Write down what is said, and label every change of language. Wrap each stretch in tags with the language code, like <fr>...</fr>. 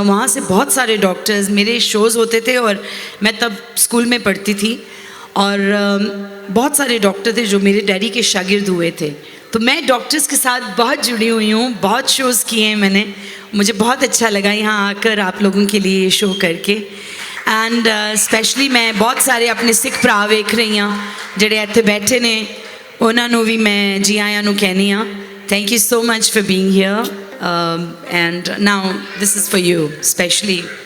<hi>वहाँ से बहुत सारे डॉक्टर्स, मेरे शोज़ होते थे और मैं तब स्कूल में पढ़ती थी, और बहुत सारे डॉक्टर थे जो मेरे डैडी के शागिर्द हुए थे। तो मैं डॉक्टर्स के साथ बहुत जुड़ी हुई हूँ, बहुत शोज़ किए हैं मैंने। मुझे बहुत अच्छा लगा यहाँ आकर आप लोगों के लिए ये शो करके।</hi> <pa>एंड स्पैशली मैं बहुत सारे अपने सिख भरा वेख रही हाँ ਜਿਹੜੇ ਇੱਥੇ ਬੈਠੇ ਨੇ, ਉਹਨਾਂ ਨੂੰ ਵੀ ਮੈਂ ਜੀ ਆਇਆਂ ਨੂੰ ਕਹਿੰਦੀ ਹਾਂ।</pa> <en>Thank you so much for being here, and now this is for you especially.</en>